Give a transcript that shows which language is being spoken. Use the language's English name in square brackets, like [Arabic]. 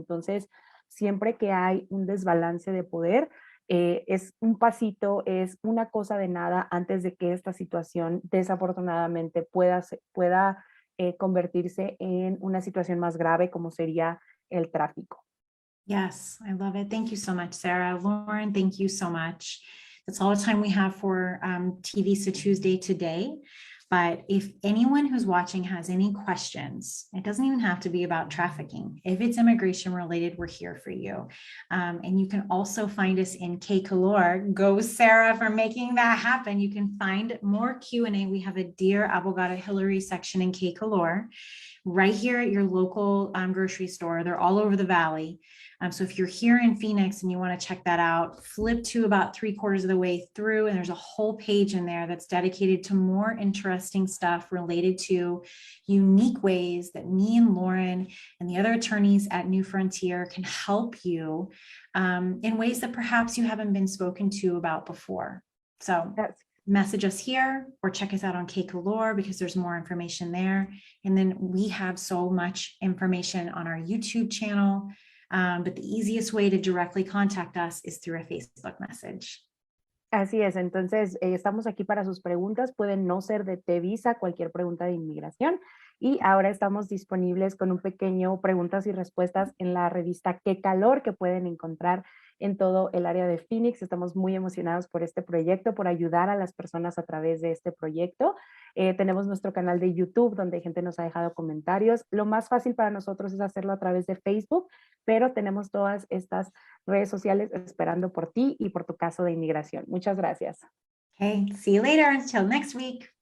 [Spanish] Entonces, siempre que hay un desbalance de poder, es un pasito, es una cosa de nada antes de que esta situación desafortunadamente pueda convertirse en una situación más grave, como sería el tráfico. [English] Yes, I love it. Thank you so much, Sarah. Lauren, thank you so much. That's all the time we have for TV So Tuesday today. But if anyone who's watching has any questions, it doesn't even have to be about trafficking. If it's immigration related, we're here for you. And you can also find us in K-Color. Go, Sarah, for making that happen. You can find more Q&A. We have a Dear Abogada Hillary section in K-Color right here at your local grocery store. They're all over the valley. So if you're here in Phoenix and you want to check that out, flip to about 3/4 of the way through, and there's a whole page in there that's dedicated to more interesting stuff related to unique ways that me and Lauren and the other attorneys at New Frontier can help you in ways that perhaps you haven't been spoken to about before. So message us here or check us out on K-Color, because there's more information there. And then we have so much information on our YouTube channel. But the easiest way to directly contact us is through a Facebook message. [Spanish] Así es, entonces estamos aquí para sus preguntas, pueden no ser de T-Visa, cualquier pregunta de inmigración, y ahora estamos disponibles con un pequeño preguntas y respuestas en la revista Qué Calor, que pueden encontrar en todo el área de Phoenix. Estamos muy emocionados por este proyecto, por ayudar a las personas a través de este proyecto. Tenemos nuestro canal de YouTube donde gente nos ha dejado comentarios. Lo más fácil para nosotros es hacerlo a través de Facebook, pero tenemos todas estas redes sociales esperando por ti y por tu caso de inmigración. Muchas gracias. [English] Okay, see you later. Until next week.